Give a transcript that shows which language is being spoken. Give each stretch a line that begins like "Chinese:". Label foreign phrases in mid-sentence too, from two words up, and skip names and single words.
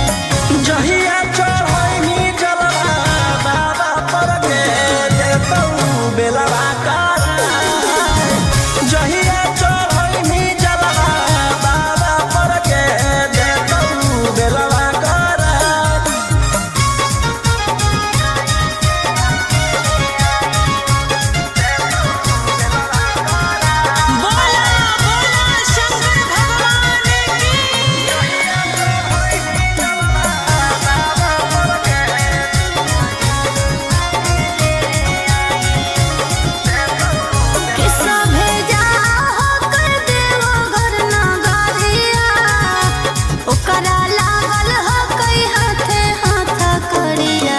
Angika: जहिया चढ़ैनी जलवा बाबा पर के देतौ बेलवा कराय। जहिया चढ़ैनी जलवा बाबा पर के देतौ बेलवा कराय।
Hindi: बोला बोला शंकर भगवान की
Angika: कि सभे जाहो कर देवो घर नगरिया, ओकरा लागल हकै हाथे हाथ करिया।